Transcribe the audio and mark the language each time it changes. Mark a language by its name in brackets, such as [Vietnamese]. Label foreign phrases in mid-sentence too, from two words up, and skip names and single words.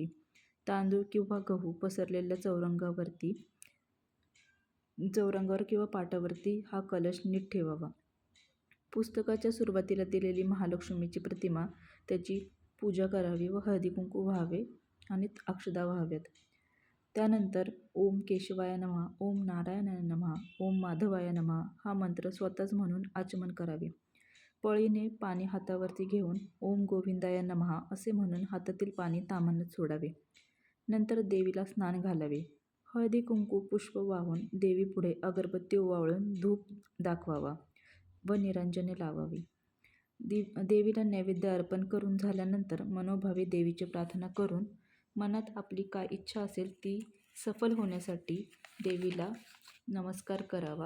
[Marathi] तांदूळ किंवा गहू पसरलेल्या चौरंगावर किंवा पाटावरती हा कलश नीट ठेवावा. पुस्तकाच्या सुरुवातीला दिलेली महालक्ष्मीची प्रतिमा, त्याची पूजा करावी व हळदी कुंकू व्हावे आणि अक्षदा व्हाव्यात. त्यानंतर [Sanskrit] ओम केशवाय नमः, ओम नारायणाय नमः, ओम माधवाय नमः [Marathi] हा मंत्र स्वतःच म्हणून आचमन करावे. पळीने पाणी हातावरती घेऊन [Sanskrit] ओम गोविंदाय नमः [Marathi] असे म्हणून हातातील पाणी ताम्हाणेच सोडावे. नंतर देवीला स्नान घालावे. हळदी कुंकू पुष्प वाहून देवीपुढे अगरबत्ती ओवाळून धूप दाखवावा व निरांजने लावावी. देवीला नैवेद्य अर्पण करून झाल्यानंतर मनोभावे देवीची प्रार्थना करून मनात आपली काय इच्छा असेल ती सफल होण्यासाठी देवीला नमस्कार करावा.